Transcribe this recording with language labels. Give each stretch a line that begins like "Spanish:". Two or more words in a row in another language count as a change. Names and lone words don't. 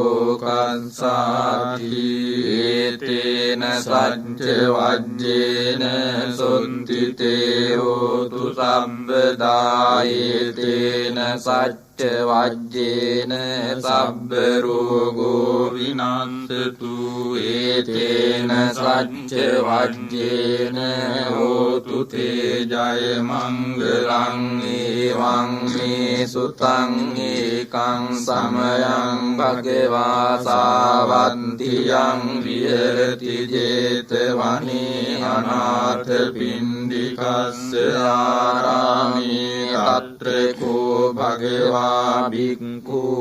Pali: ලෝකස්සාති ඒතේන සච්ච වජ්ජේන සොත්තිතේ හෝතු සම්බදා ඒතේන සච්ච වජ්ජේන සබ්බ රෝගෝ විනන්තතු ඒතේන සච්ච වජ්ජේන හෝතු තේ ජය මංගලං ඒවං මේ සුතං ඒකං සමයං භගවා සාවන්තියං විහෙරති 제තවනේ අනාථ පින්ඩිකස්ස ආරාමේ తత్రకో භගවා භික්ඛු